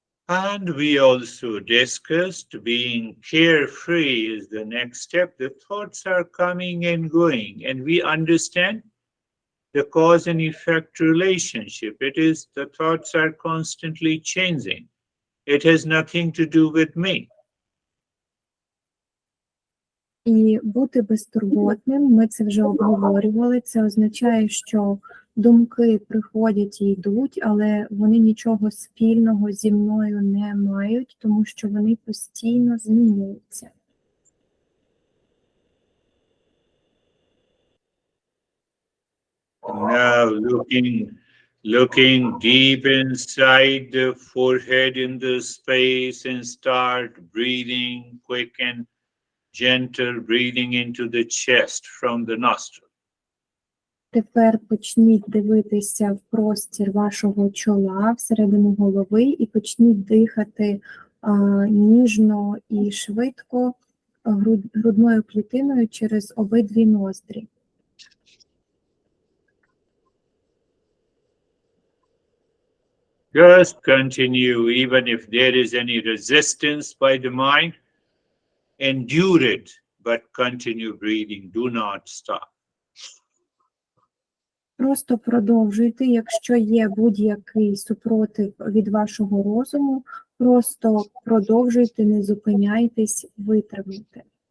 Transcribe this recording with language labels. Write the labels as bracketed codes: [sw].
[en] And we also discussed being carefree is the next step. The thoughts are coming and going, and we understand the cause and effect relationship. It is the thoughts are constantly changing. It has nothing to do with me. [uk] І бути безтурботним, ми це вже обговорювали, це означає, що думки приходять і йдуть, але вони нічого спільного зі мною не мають, тому що вони постійно змінюються. [en] Now looking deep inside the forehead in the space and start breathing quick and gentle breathing into the chest from the nostril. [uk] Тепер почніть дивитися в простір вашого чола, всередину голови, і почніть дихати ніжно і швидко грудною клітиною через обидві ноздрі. [en] Just continue, even if there is any resistance by the mind, endure it, but continue breathing. Do not stop. [uk] Просто продовжуйте, якщо є будь-який супротив від вашого розуму, просто продовжуйте, не зупиняйтесь, витримуйте.